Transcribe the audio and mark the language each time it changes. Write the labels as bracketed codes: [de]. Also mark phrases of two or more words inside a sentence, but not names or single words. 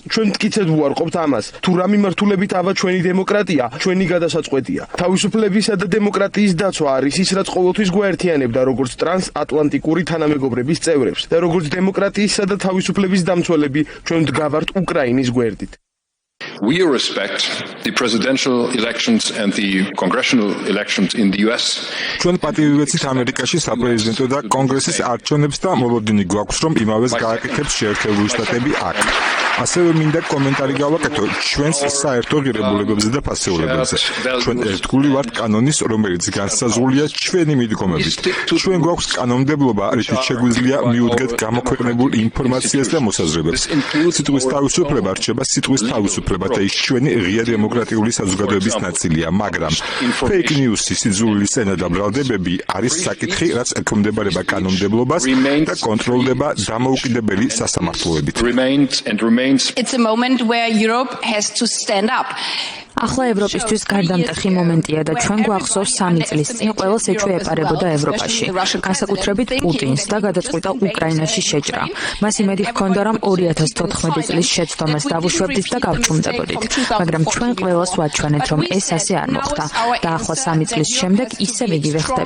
[ka] ჩვენ მტკიცედ ვუარყოფთ ამას, თუ რა მიმართულებით ავა ჩვენი დემოკრატია, ჩვენი გადასაწყვეტია. თავისუფლებისა და დემოკრატიის დაცვა არის ის, რაც ყოველთვის გვაერთიანებდა როგორც ტრანსატლანტიკური თანამეგობრების წევრებს და როგორც დემოკრატიისა და თავისუფლების დამცველები ჩვენ ვდგავართ უკრაინის გვერდით. [en] We respect the presidential elections and the congressional elections in the US. [ka] ჩვენ პატივი ვეცით ამერიკაში საპრეზიდენტო და კონგრესის არჩევნებს და მოლოდინი გვაქვს, რომ იმავეს გააკეთებს შეერთებული შტატები აქ. ასევე მინდა კომენტარი გავაკეთო ჩვენს საერთო ღირებულებებზე და ფასეულებებზე. ჩვენ ერთგული ვართ კანონის, რომელიც განსაზღვრულია ჩვენი მიდგომებით. ჩვენ გვაქვს კანონმდებლობა, რითიც შეგვიძლია მიუდგეთ გამოქვეყნებულ ინფორმაციას და მოსაზრებებს. სიტყვის თავისუფლება რჩება სიტყვის თავისუფლება და ის ჩვენი ღია დემოკრატიული საზოგადოების ნაწილია, მაგრამ [en] fake news- [ka] ი, სიძულვილის ენა და ბრალდებები არის საკითხი, რაც ექვემდებარება კანონმდებლობას და კონტროლდება დამოუკიდებელი სასამართლოებით. [en] It's a moment where Europe has to stand up. [ka] ახლა ევროპისთვის გარდამტეხი მომენტია და ჩვენ გვახსოვს 3 წლის წინ ყველას ეჭვი ეპარებოდა ევროპაში, განსაკუთრებით პუტინს და გადაწყვიტა უკრაინაში შეჭრა. მას იმედი ჰქონდა, რომ 2014 წლის შეცდომას დავუშვებდით და გავჩუმდებოდით, მაგრამ ჩვენ ყველას ვაჩვენეთ, რომ ეს ასე არ მოხდა და ახლა 3 წლის შემდეგ ისევ იგივე ხდება.